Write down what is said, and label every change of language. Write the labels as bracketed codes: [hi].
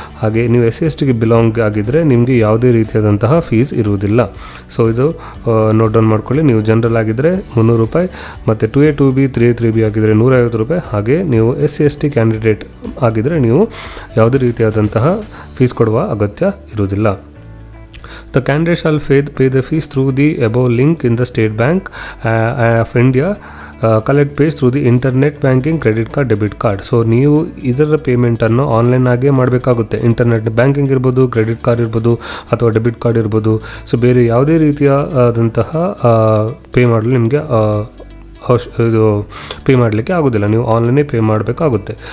[kn] ಹಾಗೆ ನೀವು SC/STಗೆ ಬಿಲಾಂಗ್ ಆಗಿದ್ದರೆ ನಿಮಗೆ ಯಾವುದೇ ರೀತಿಯಾದಂತಹ ಫೀಸ್ ಇರುವುದಿಲ್ಲ. ಸೊ ಇದು ನೋಟ್ ಡೌನ್ ಮಾಡ್ಕೊಳ್ಳಿ. ನೀವು ಜನರಲ್ ಆಗಿದ್ದರೆ 300 ರೂಪಾಯಿ, ಮತ್ತು 2A 2B 3A 3B ಆಗಿದ್ದರೆ 150 ರೂಪಾಯಿ. ಹಾಗೆ ನೀವು SC/ST ಕ್ಯಾಂಡಿಡೇಟ್ ಆಗಿದ್ದರೆ ನೀವು ಯಾವುದೇ ರೀತಿಯಾದಂತಹ ಫೀಸ್ ಕೊಡುವ ಅಗತ್ಯ ಇರುವುದಿಲ್ಲ. [en] The candidate shall pay the fees through the above link in the State Bank of India collect pays through the internet banking, credit card, debit card. [kn] So ನೀವು ಇದರ ಪೇಮೆಂಟನ್ನು ಆನ್ಲೈನ್ ಆಗೇ ಮಾಡಬೇಕಾಗುತ್ತೆ. ಇಂಟರ್ನೆಟ್ ಬ್ಯಾಂಕಿಂಗ್ ಇರ್ಬೋದು, credit card ಇರ್ಬೋದು, ಅಥವಾ debit card ಇರ್ಬೋದು. So ಬೇರೆ ಯಾವುದೇ ರೀತಿಯಾದಂತಹ ಪೇ ಮಾಡಲು ನಿಮಗೆ ಇದು ಪೇ ಮಾಡಲಿಕ್ಕೆ ಆಗೋದಿಲ್ಲ, ನೀವು ಆನ್ಲೈನೇ ಪೇ ಮಾಡಬೇಕಾಗುತ್ತೆ.